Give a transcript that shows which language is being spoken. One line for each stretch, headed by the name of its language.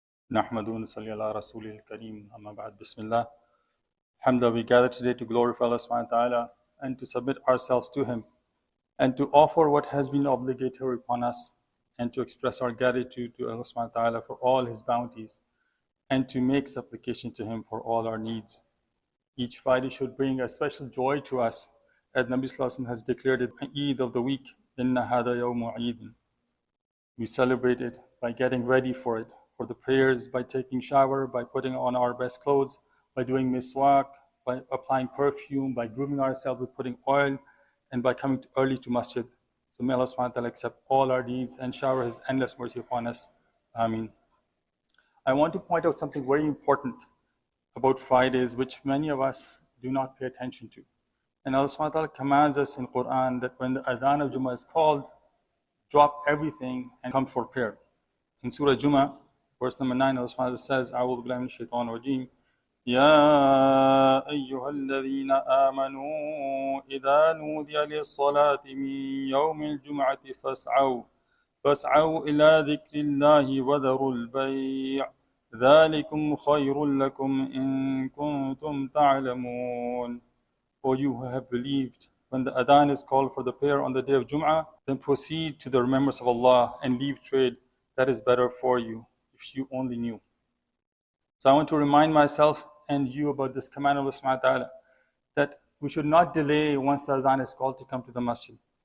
Arabic: نحمده ونصلي على رسوله الكريم أما بعد بسم الله.
English: Alhamdulillah, we gather today to glorify Allah subhanahu wa ta'ala and to submit ourselves to Him and to offer what has been obligatory upon us and to express our gratitude to Allah subhanahu wa ta'ala for all His bounties and to make supplication to Him for all our needs. Each Friday should bring a special joy to us, as Nabi Sallallahu Alaihi Wasallam has declared it, Eid of the week,
Arabic: Inna hada yawmu Eid.
English: We celebrate it by getting ready for it, for the prayers, by taking shower, by putting on our best clothes, by doing miswak, by applying perfume, by grooming ourselves with putting oil, and by coming early to masjid. So may Allah subhanahu wa ta'ala accept all our deeds and shower His endless mercy upon us. Ameen. I want to point out something very important about Fridays, which many of us do not pay attention to. And Allah subhanahu wa ta'ala commands us in Quran that when the adhan of Jummah is called, drop everything and come for prayer. In Surah Jummah, verse number 9, Allah subhanahu wa ta'ala says,
Arabic: أعوذ بالله من الشيطان الرجيم يا أيها الذين آمنوا إذا نودي للصلاة من يوم الجمعة فاسعوا إلى ذكر الله وذروا البيع ذلكم خير لكم إن كنتم تعلمون.
English: O you who have believed, when the adhan is called for the prayer on the day of Jum'ah, then proceed to the remembrance of Allah and leave trade. That is better for you, if you only knew. So I want to remind myself and you about this command of Allah subhanahu wa ta'ala, that we should not delay once the adhan is called to come to the masjid.